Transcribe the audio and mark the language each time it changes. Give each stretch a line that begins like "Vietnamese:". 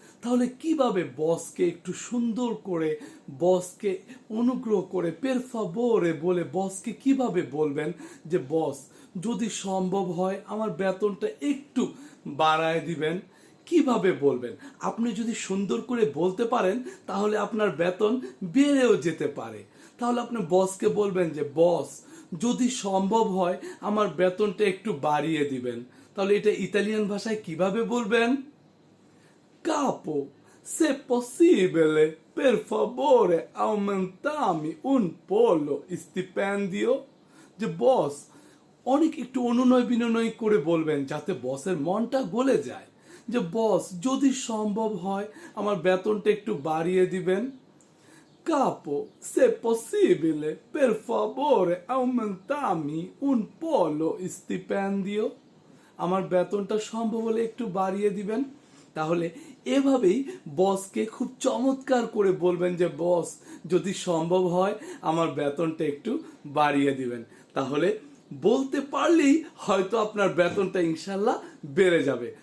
Bangla: তাহলে কিভাবে বসকে একটু সুন্দর করে, বসকে অনুগ্রহ করে
Italian: পের ফাভোরে
Bangla: বলে বসকে কিভাবে বলবেন যে বস যদি সম্ভব হয় আমার বেতনটা একটু বাড়ায় দিবেন? কিভাবে বলবেন? আপনি যদি সুন্দর করে বলতে পারেন তাহলে আপনার বেতন বেড়েও যেতে পারে। তাহলে আপনি বসকে বলবেন যে বস যদি সম্ভব হয় আমার বেতনটা একটু বাড়িয়ে দিবেন। তাহলে এটা ইতালিয়ান ভাষায় কিভাবে বলবেন?
Italian: Capo, se possibile, per favore aumentami un po' lo stipendio.
Bangla: যে বস অনেক একটু অনুনয় বিনয় করে বলবেন যাতে বসের মনটা গলে যায়, যে বস যদি সম্ভব হয় আমার বেতনটা একটু বাড়িয়ে দিবেন।
Italian: Capo, se possibile, per favore aumentami un po' lo stipendio.
Bangla: আমার বেতনটা সম্ভব হলে একটু বাড়িয়ে দিবেন। তাহলে এভাবেই বসকে খুব চমৎকার করে বলবেন যে বস যদি সম্ভব হয় আমার বেতনটা একটু বাড়িয়ে দিবেন। তাহলে বলতে পারলেই হয়তো আপনার বেতনটা ইনশাল্লাহ বেড়ে যাবে।